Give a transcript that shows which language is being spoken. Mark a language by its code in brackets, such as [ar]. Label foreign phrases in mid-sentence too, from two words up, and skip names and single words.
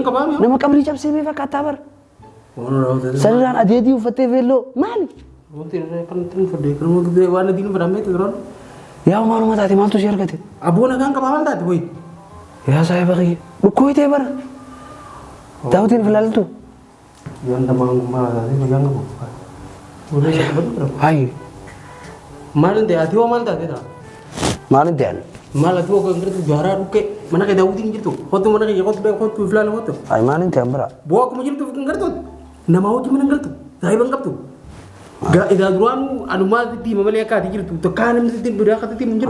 [om] Nama qabrii cabsee bee fakkaataa bar? Sanirraan adeedii uffattee veelloo maali? Yaa maaluma taate maaltu si argate? Abboon agaan qabaa maal taate hoyi? Yaa sahiba kiyya dhukkubaytee bara? Daawwitiin filaaltu? [id] Yang sama malah tadi megang apa? Udah ya betul. [om] Hai, Maal ta'e ati waa maal taate ta'a? Maalin ta'an? Maal ati waa kan gartuu jaaraa dhukkee mana kee daawwitiin jirtu hotu mana kee hotu filaala hotu. Ay maalin ta'an bira? Bu'aa akkuma jirtu kan gartuu nama hojii mana galtu saahiban qabdu. Egaa duraan anumaatti malee akka ati jirtu tokko namni sitti biraa akka sitti hin jiru.